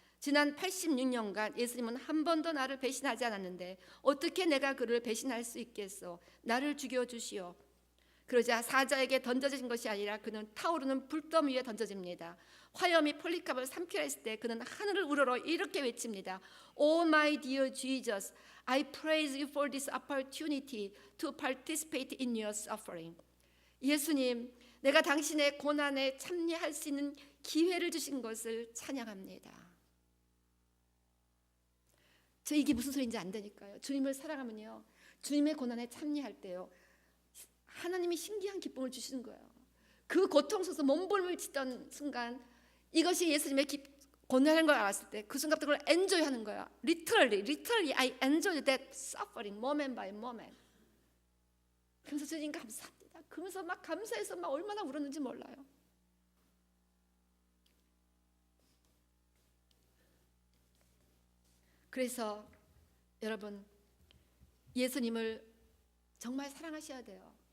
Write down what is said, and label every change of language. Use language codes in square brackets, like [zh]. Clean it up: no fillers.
[ko] 지난 86년간 예수님은 한 번도 나를 배신하지 않았는데 어떻게 내가 그를 배신할 수 있겠소? 나를 죽여주시오. 그러자 사자에게 던져진 것이 아니라 그는 타오르는 불더미 위에 던져집니다. 화염이 폴리캅을 삼키려 했을 때 그는 하늘을 우러러 이렇게 외칩니다. [en] Oh my dear Jesus, I praise you for this opportunity to participate in your suffering. [ko] 예수님, 내가 당신의 고난에 참여할 수 있는 기회를 주신 것을 찬양합니다. 저 이게 무슨 소리인지 안 되니까요. 주님을 사랑하면요, 주님의 고난에 참여할 때요, 하나님이 신기한 기쁨을 주시는 거예요. 그 고통 속에서 몸부림을 치던 순간 이것이 예수님의 고난인 걸 알았을 때 그 순간부터 그걸 엔조이하는 거예요. [en] Literally I enjoy that suffering moment by moment. [ko] 그러면서 주님 감사합니다. 그러면서 막 감사해서 막 얼마나 울었는지 몰라요. 그래서 여러분, 예수님을 정말 사랑하셔야 돼요.